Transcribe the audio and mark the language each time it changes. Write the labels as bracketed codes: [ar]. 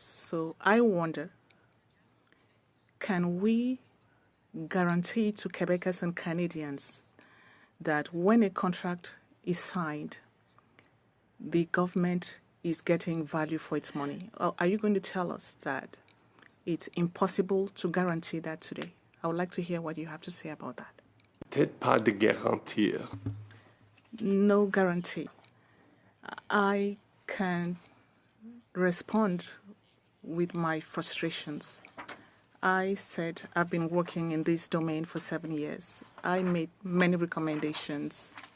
[en] So I wonder, can we guarantee to Quebecers and Canadians that when a contract is signed, the government is getting value for its money? Or are you going to tell us that it's impossible to guarantee that today? I would like to hear what you have to say about that. [fr] Peut-être pas de garantir. [en] No guarantee. I can respond with my frustrations. I said I've been working in this domain for 7 years. I made many recommendations.